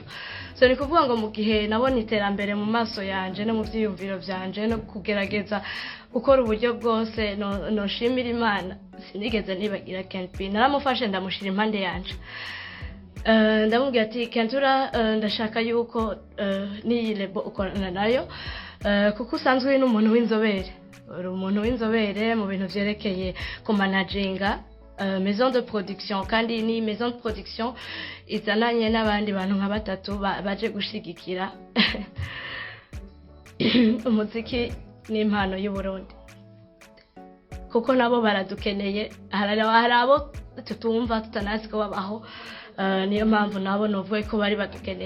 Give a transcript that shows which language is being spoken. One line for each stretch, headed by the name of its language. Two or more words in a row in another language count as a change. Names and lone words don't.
Rundi: So ni kuvuga ngo mu gihe nabona iterambere mu maso yanje no mu byiyumviro byanje no kugerageza gukora uburyo bwose no shimira Imana, sinigeze nibagira Kent P. Naramufashe ndamushira impande yanje, ndamubwira ati Kentura, ndashaka yuko niyi lebo ukorana nayo kuko usanzwe uri n'umuntu w'inzobere, uri umuntu w'inzobere mu bintu byerekeye ku managinga
French: maison de production,
Rundi: kandi ni
French: maison de production
Rundi: izananye n'abandi bantu nka batatu baje gushigikira umuziki n'impano y'u Burundi, kuko nabo baradukeneye. Hari abo tutumva tutanazi ko babaho, niyo mpamvu nabo novuye ko bari badukeneye.